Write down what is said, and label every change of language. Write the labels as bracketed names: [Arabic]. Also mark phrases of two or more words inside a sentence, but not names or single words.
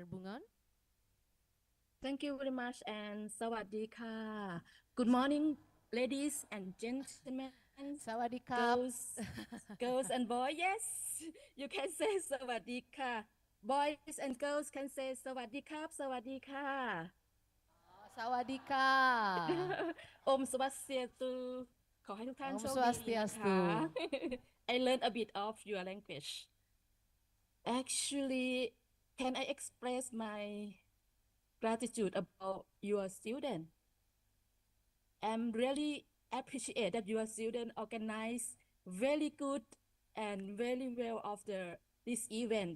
[English] Bungon. Thank you very much and sawadika. Good morning, ladies and gentlemen. [Thai] Sawadika. [English] Girls and boys, yes, you can say sawadika. Boys and girls can say [Thai] sawadika, sawadika. Sawadika. [Balinese] Om Swastiastu. [Thai] ขอให้ทุกท่านโชคดี [Balinese] Swastiastu. [English] I learned a bit of your language. Actually, can I express my gratitude about your student? I'm really appreciate that your student organize very good and very well of this event.